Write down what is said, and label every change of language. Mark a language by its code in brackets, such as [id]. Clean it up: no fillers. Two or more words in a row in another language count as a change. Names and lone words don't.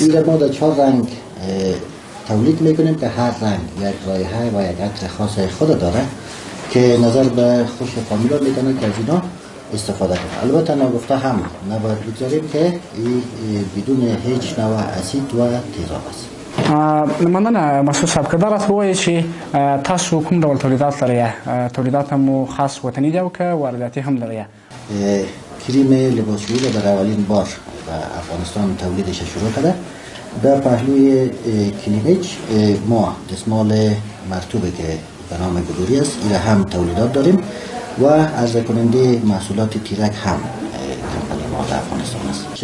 [fa] این ما در 4 رنگ تولید میکنیم که هر رنگ یک رایحه و یک عطر خاص خود داره که نظر به خوش فامیلا میکنه که از اینا استفاده کنه. البته نگفته هم نباید بگذاریم که این بدون هیچ نوع اسید و تیزاب است. [ps] مننه مسعود صاحب، که دا راته ووایئ چې تاسو کوم ډول تولیدات لرئ؟ تولیدات مو خاص وطني دي او که وارداتي هم لرئ؟ [fa] کریم لباسشویی را در اولین بار و افغانستان تولیدش شروع کرده. در پهلوی کلینیچ ما دستمال مرطوبه که به نام بلوری است، این هم تولیدات داریم و عرضه کننده محصولات تیرک هم کمپانی ما در افغانستان است.